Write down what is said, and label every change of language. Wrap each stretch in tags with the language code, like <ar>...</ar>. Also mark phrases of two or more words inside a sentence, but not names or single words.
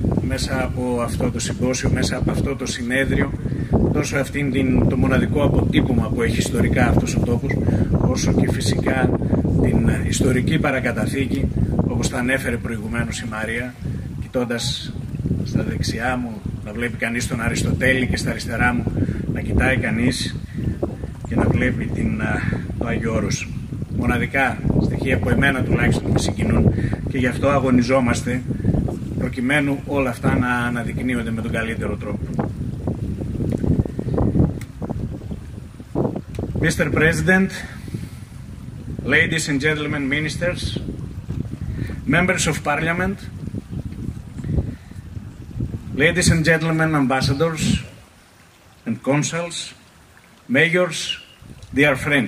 <el>μέσα από αυτό το συμπόσιο, μέσα από αυτό το συνέδριο, τόσο το μοναδικό αποτύπωμα που έχει ιστορικά αυτός ο τόπος, όσο και φυσικά την ιστορική παρακαταθήκη, όπως τα ανέφερε προηγουμένως η Μαρία, κοιτώντας στα δεξιά μου να βλέπει κανείς τον Αριστοτέλη και στα αριστερά μου να κοιτάει κανείς και να βλέπει το Άγιο Όρος. Μοναδικά στοιχεία που εμένα τουλάχιστον με συγκινούν και γι' αυτό αγωνιζόμαστε προκειμένου όλα αυτά να αναδεικνύονται με τον καλύτερο τρόπο.</el> <en>Mr. President, ladies and gentlemen ministers, members of parliament, ladies and gentlemen ambassadors and consuls, mayors, dear friends.</en>